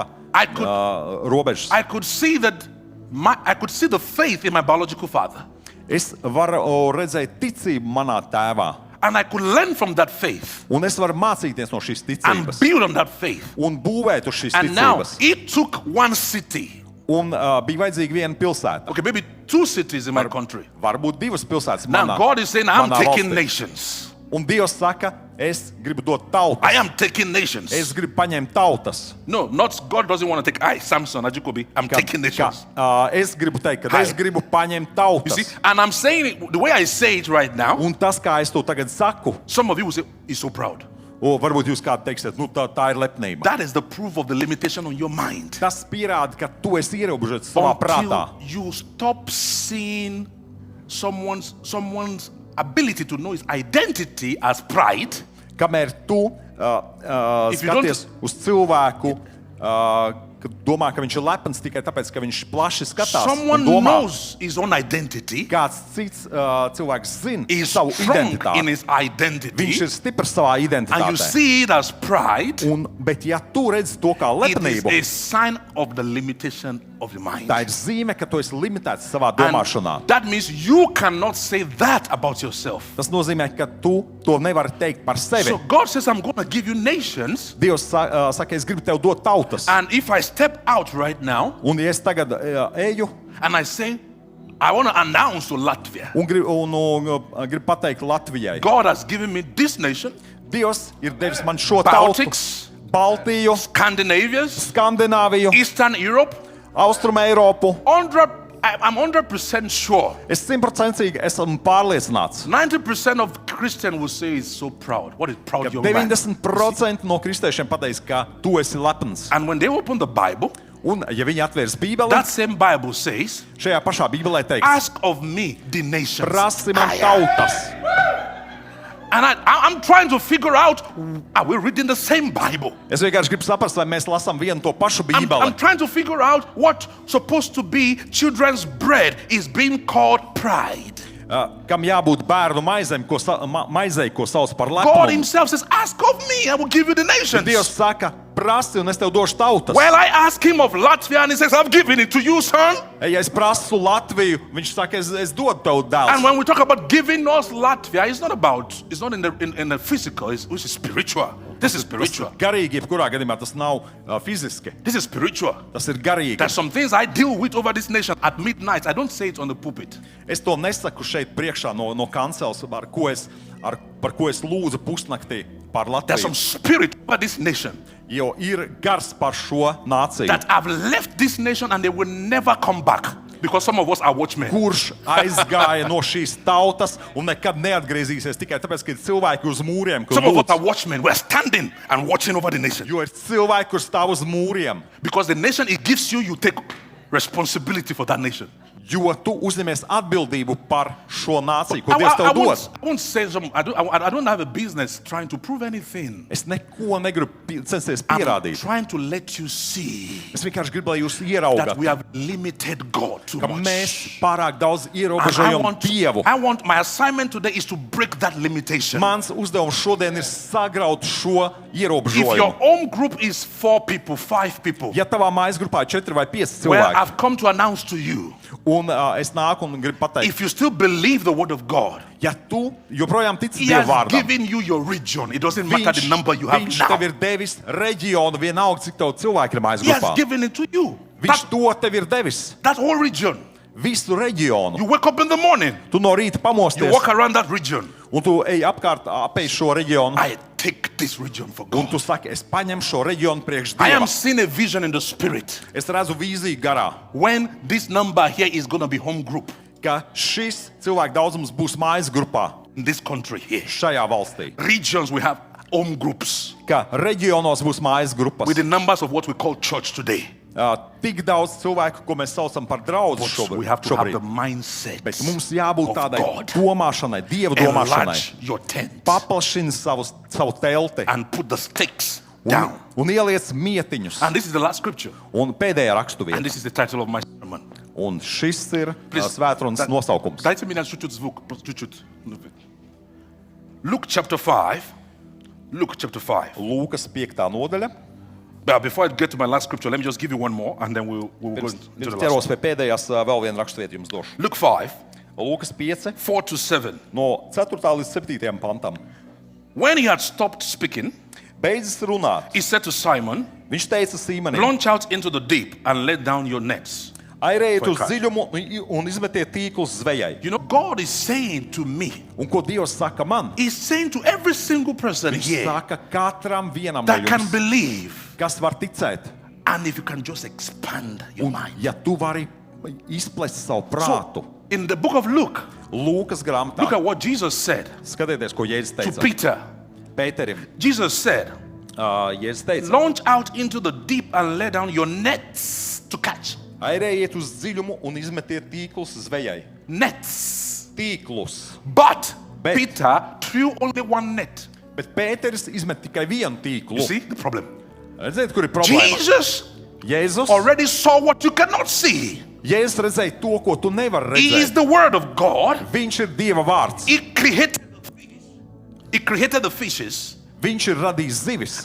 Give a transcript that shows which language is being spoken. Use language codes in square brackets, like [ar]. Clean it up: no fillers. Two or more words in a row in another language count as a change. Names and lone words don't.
[en] I could- [lv] robežas. [en] I could see that I could see the faith in my biological father, [lv] Es varu redzēt ticību manā tēvā. [en] and I could learn from that faith [lv] Un es varu mācīties no šīs [en] and [lv] ticības. [en] build on that faith. [lv] Un būvēt uz šīs [en] And now [lv] ticības. [en] it took one city, [lv] Un bija vajadzīga viena pilsēta. [en] okay, maybe two cities in my country. [lv] Varbūt divas pilsētas [en] Now [lv] manā, [en] God is saying, I'm [lv] manā [en] taking [lv] valstī. [en] nations. [lv] Un Dievs saka, es gribu dot [en] I [lv] tautas. [en] am taking nations. [lv] Es gribu paņemt tautas. [en] No, not God doesn't want to take I, Samson, Ajikobi. I'm taking nations. [lv] Es gribu teikt, ka Ai. es gribu paņemt [en] You see, [lv] tautas. [en] and I'm saying it the way I say it right now. [lv] Un tas, kā es to tagad saku, [en] Some of you will say, he's so proud. [lv] varbūt jūs kādi teiksiet, tā ir lepnība. [en] That is the proof of the limitation on your mind. [lv] Tas pierāda, ka tu esi ierobežots savā prātā. [en] Until you stop seeing someone's ability to know his identity as pride, [lv] Kamēr tu [en] If you don't- [lv] skaties uz cilvēku, ka domā, ka viņš ir lepns tikai tāpēc, ka viņš plaši skatās un [en] someone [lv] domā, [en] knows his own identity, [lv] kāds cits cilvēks zina [en] is [lv] savu [en] strong in [lv] identitāti. [en] his identity, [lv] Viņš ir stiprs savā [en] and you [lv] identitātē. [en] see it as pride, [lv] Bet ja tu redzi to kā [en] it is [lv] lepnību, [en] a sign of the limitation of your mind. [lv] tā ir zīme, ka tu esi limitēts savā domāšanā. [en] And that means you cannot say that about yourself. [lv] Tas nozīmē, ka tu to nevari teikt par sevi. [en] So God says, I'm going to give you nations, [lv] Dievs saka, es gribu tev dot tautas. [en] and if I step out right now [lv] Un ja es tagad eju [en] and I say, I want to announce to Latvia, [lv] un gribu pateikt Latvijai, [en] God has given me this nation, [lv] Dievs ir devis man šo tautu, [en] Baltics, [lv] Baltiju, [en] Scandinavias, [lv] Skandināviju, [en] Eastern Europe. [lv] Austrum Eiropu. [en] I'm 100% sure. [lv] Es 100% esmu pārliecināts. [en] 90% of Christians will say he's so proud. What is proud young man? [lv] 90% no kristiešiem pateiks, ka tu esi lepns. [en] And when they open the Bible, [lv] Un, ja viņi atvērs Bībeli, [en] that same Bible says, [lv] šajā pašā Bībelē teiks, [en] ask of me the nations. [lv] prasi man tautas. [en] And I'm trying to figure out, are we reading the same Bible? [lv] Es vienkārši gribu saprast, vai mēs lasām vienu to pašu [en] I'm [lv] Bībeli. [en] trying to figure out what supposed to be children's bread is being called pride. [lv] Kam jābūt bērnu maizei, ko sauc par [en] God [lv] lepnumu. [en] himself says, ask of me, I will give you the nations. [lv] Dievs saka, prasi un es tev došu tautas. [en] Well, I ask him of Latvia and he says, I've given it to you, son. [lv] Ja es prasu Latviju, viņš saka, es dodu tev [en] And [lv] dēls. [en] when we talk about giving us Latvia, it's not in the physical, it's spiritual. This is spiritual. [lv] Garīgi, jebkurā gadījumā tas nav fiziski, [en] This is spiritual. [lv] tas ir garīgi. [en] There's some things I deal with over this nation at midnight. I don't say it on the pulpit. [lv] Es to nesaku šeit priekšā no kancels, par ko es lūdzu pusnaktī par [en] There's some [lv] Latviju. [en] spirit over this nation [lv] Jo ir gars par šo nāciju, [en] that have left this nation and they will never come back because some of us are watchmen. [lv] kurš aizgāja no šīs tautas un nekad neatgriezīsies tikai tāpēc, ka ir cilvēki uz mūriem, kur [en] Some of us are [lv] lūdz. [en] watchmen. We're standing and watching over the nation. [lv] Jo ir cilvēki, kur stāv uz mūriem. [en] Because the nation it gives you, you take responsibility for that nation. [lv] Jo tu uzņemies atbildību par šo nāciju, ko Dievs tev dos. [en] I won't say some. I don't have a business trying to prove anything. [lv] Es neko negribu censties [en] I'm [lv] pierādīt. [en] trying to let you see [lv] Es vienkārši gribu, lai jūs [en] that [lv] ieraugat, [en] we have limited God too [lv] ka [en] much. [lv] mēs pārāk daudz [en] And [lv] ierobežojam Dievu. [en] I want my assignment today is to break that limitation. [lv] Mans uzdevums šodien ir sagraut šo [en] If your [lv] ierobežojumu. [en] home group is 4 people, 5 people, [lv] Ja tavā mājas grupā ir 4 vai 5 [en] well, [lv] cilvēki, [en] I've come to announce to you, [lv] un es nāku un gribu pateikt, [en] if you still believe the word of God, [lv] ja tu joprojām tici [en] He [lv] Dieva [en] has [lv] vārdam, [en] given you your region. It doesn't matter the number you have [lv] viņš [en] now. [lv] tev ir devis reģionu, vienalga, cik tev cilvēki ir mājas [en] He has [lv] grupā. [en] given it to you. [lv] Viņš to tev ir devis, [en] That whole region. [lv] visu reģionu. [en] You wake up in the morning, [lv] Tu no rīta [en] you [lv] pamosties, [en] walk around that region. [lv] un tu ej apkārt, apēj šo reģionu, [en] I take this region for [lv] un [en] God. [lv] tu saki, es paņemu šo reģionu priekš [en] I am [lv] Dieva. [en] seeing a vision in the spirit [lv] Es redzu vīziju garā, [en] when this number here is going to be home group [lv] ka šis cilvēku daudzums būs mājas grupā [en] in this country here. [lv] šajā valstī. [en] Regions we have home groups [lv] Ka reģionos būs mājas grupas. [en] with the numbers of what we call church today. [lv] Tik daudz cilvēku, ko mēs saucam par draugu [en] But we have to have [lv] šobrīd. [en] the mindset [lv] Bet mums jābūt [en] of [lv] tādai [en] God. [lv] domāšanai, Dieva domāšanai. [en] Enlarge your tent [lv] Paplašini savu telti [en] and put the stakes down. [lv] un ieliec mietiņus. [en] And this is the last scripture. [lv] Un pēdējā [en] And [lv] raksturvieta. [en] this is the title of my sermon. [lv] Un šis ir [en] Please, [lv] svētrunas nosaukums. [ru] Дайте мне на чуть-чуть звук, чуть-чуть. [en] Luke chapter 5. Luke chapter 5. [lv] Lūkas 5. nodaļa. [en] But before I get to my last scripture, let me just give you one more and then we'll go into the [lv] Pirms [en] last. [lv] ķeros pie pēdējās vēl viena raksturvieta jums došu. [en] Luke 5, [lv] Lūkas 5, [en] 4 to 7. [lv] no 4. līdz 7. pantam. [en] When he had stopped speaking, [lv] Beidzis runāt, [en] he said to Simon, [lv] viņš teica Sīmanim: [en] launch out into the deep and let down your nets. [lv] Airējiet [en] For [lv] uz [en] catch. [lv] dziļumu un izmetiet tīklus zvejai. [en] You know, God is saying to me, [lv] Un ko Dievs saka man? [en] He's saying to every single person [lv] Viņš [en] here [lv] saka katram vienam no [en] that can [lv] jums, [en] believe, [lv] kas var ticēt. [en] and if you can just expand your [lv] Un [en] mind. [lv] ja tu vari izplest savu prātu, [en] So, in the book of Luke, [lv] Lūkas [en] look [lv] grāmatā, [en] at what Jesus said [lv] skatieties, ko Jēzus [en] to [lv] teica. [en] Peter. [lv] Pēterim, [en] Jesus said, [lv] Jēzus teica: [en] launch out into the deep and let down your nets to catch. [lv] Airējiet uz dziļumu un izmetiet tīklus zvejai. [en] Nets. [lv] Tīklus. [en] But [lv] Bet- [en] Peter threw only one net. [lv] Bet Pēteris izmet tikai vienu [en] You [lv] tīklu. [en] see the problem? [lv] Redziet, kur ir problēma? [en] Jesus [lv] Jēzus [en] already saw what you cannot see. [lv] Jēzus redzēja to, ko tu nevari [en] He is [lv] redzēt. [en] the word of God. [lv] Viņš ir Dieva vārds. [en] He created the fish. He created the fishes. [lv] Viņš ir radījis zivis.